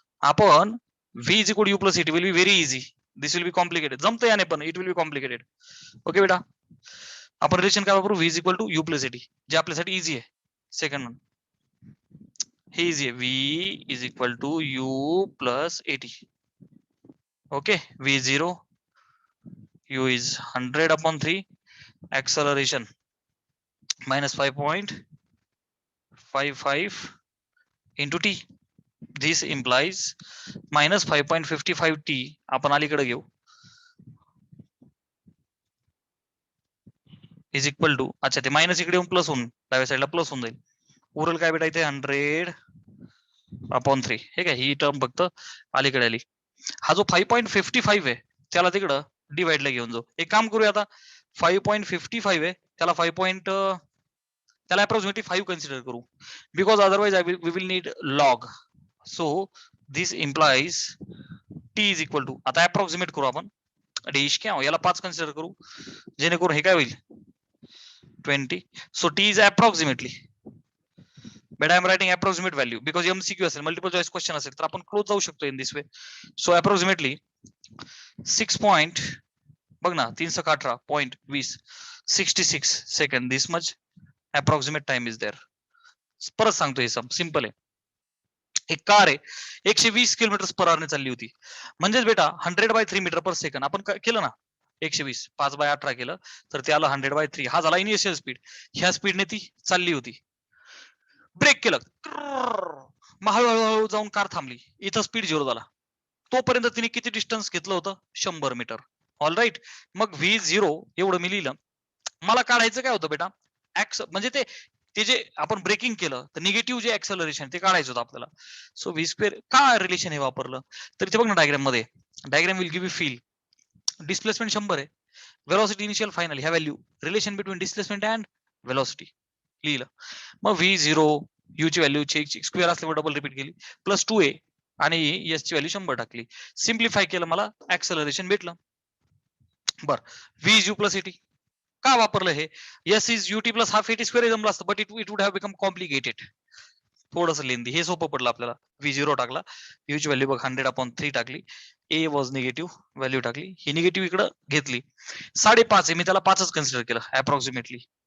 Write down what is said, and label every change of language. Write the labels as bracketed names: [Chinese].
[English] आपण v is equal to u plus a t will be very easy, this will be complicated. [Marathi] जमतं याने पण [English] It will be complicated. [Marathi] Okay बेटा आपण relation काय वापरू [English] v is equal to u plus a t [Marathi] जे आपल्यासाठी इझी आहे. सेकंड वन हे इझी आहे, [English] v is equal to u plus a t. Okay v is 0, u is 100/3, acceleration -5.55 into t. This implies -5.55 t. [Marathi] आपण अलीकडे घेऊ इज इक्वल टू, अच्छा ते मायनस इकडे येऊन प्लस होऊन डाव्या साईडला प्लस होऊन जाईल. उरल काय बेटा इथे 100/3 हे काय ही टर्म फक्त अलीकडे आली. हा जो 5.55 आहे त्याला तिकडं डिवाइडला घेऊन जाऊ. एक काम करूया आता 5.55 आहे त्याला 5. त्याला अप्रॉक्सिमेटली 5 कन्सिडर करू [English] Because otherwise we will need log. So this implies t is equal to, [Marathi] आता अप्रॉक्सिमेट करू आपण डेश क्या याला 5 कन्सिडर करू जेणेकरून हे काय होईल 20. So T is approximately, [English] but I am writing approximate value because [Marathi] MCQ असेल मल्टिपल चॉईस क्वेश्चन असेल तर आपण क्लोज जाऊ शकतो [English] In this way. So approximately 6 point [Marathi] बघ ना [English] 318.20 66 second this much approximate time is there. [Marathi] परत सांगतो हे सम सिंपल आहे. एक कार आहे 120 किलोमीटर पर आवर ने चालली होती म्हणजेच बेटा 100/3 मीटर पर सेकंड आपण केलं ना 120 5/18 केलं तर ते आलं 100/3. हा झाला इनिशियल स्पीड. ह्या स्पीडने ती चालली होती. ब्रेक केलं हळूहळू जाऊन कार थांबली. इथं स्पीड 0 झाला. तोपर्यंत तिने किती डिस्टन्स घेतलं होतं 100 मीटर. All right. मग v0 एवढं मी लिहिलं. मला काढायचं काय होतं बेटा म्हणजे ते जे आपण ब्रेकिंग केलं तर निगेटिव्ह जे ऍक्सलरेशन ते काढायचं होतं आपल्याला. सो v स्क्वेअर का रिलेशन हे वापरलं तर इथे बघ ना डायग्राम मध्ये [English] Diagram will give you feel. [Marathi] Displacement 100 आहे, वेलोसिटी इनिशियल फायनल ह्या value relation between displacement and velocity लिहिलं. मग v0 u ची व्हॅल्यू स्क्वेअर असल्यामुळे डबल रिपीट केली प्लस 2a आणि s ची व्हॅल्यू 100 टाकली. सिम्प्लिफाय केलं मला ऍक्सलरेशन भेटलं. बर [English] v is u plus at [Marathi] का वापरलं हे. s is ut plus half at square जमलं असतं [English] But it would have become complicated. [Marathi] थोडंसं लेंदी. हे सोपं पडलं आपल्याला. v0 टाकला, u ची व्हॅल्यू बघ 100/3 टाकली, a वॉज निगेटिव्ह व्हॅल्यू टाकली, ही निगेटिव्ह इकडं घेतली. 5.5 आहे मी त्याला 5च कन्सिडर केलं अप्रॉक्सिमेटली.